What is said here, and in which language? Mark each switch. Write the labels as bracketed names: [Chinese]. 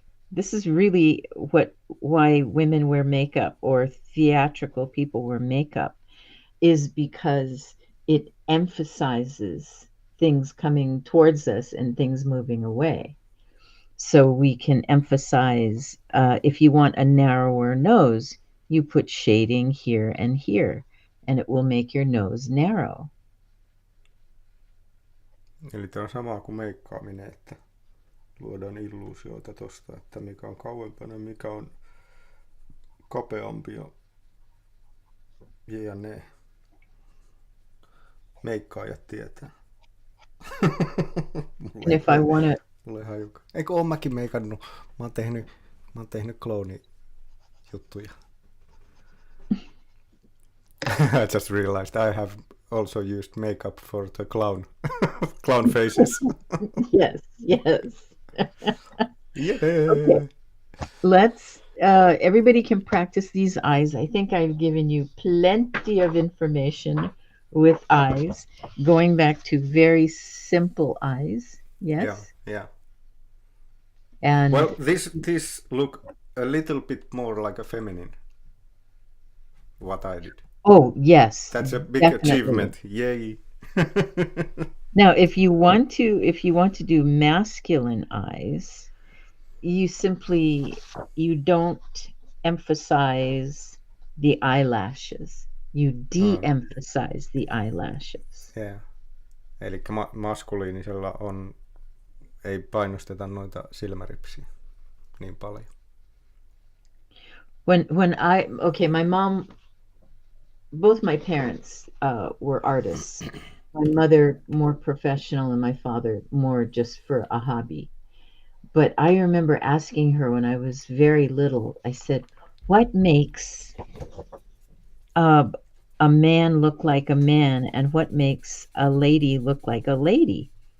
[English] This is really why women wear makeup or theatrical people wear makeup, is because it emphasizes things coming towards us and things moving away. So we can emphasize, if you want a narrower nose, you put shading here and here, and it will make your nose narrow. [Finnish] Eli tämä on sama kuin meikkaaminen, että luodaan illuusioita tosta, että mikä on kauempana, mikä on kapeampi ja jne. Meikkaajat tietää. [English] And if I want to... [Finnish] Mulle hajuka. Eikö oo mäkin meikannut? Mä oon tehnyt klooni-juttuja. [English] I just realized I have also used makeup for the clown faces. Yes. Yeah. Okay. Let's everybody can practice these eyes. I think I've given you plenty of information with eyes, going back to very simple eyes. Yes. Yeah. And well, this look a little bit more like a feminine. What I did. Oh, yes. That's a big definitely. achievement. Yay. Now, if you want to do masculine eyes, you don't emphasize the eyelashes. You de-emphasize the eyelashes. Yeah. [Finnish] Eli maskuliinisella ei painosteta noita silmäripsiä niin paljon. [English] My mom, both my parents were artists. My mother more professional and my father more just for a hobby. But I remember asking her when I was very little, I said, what makes a man look like a man and what makes a lady look like a lady?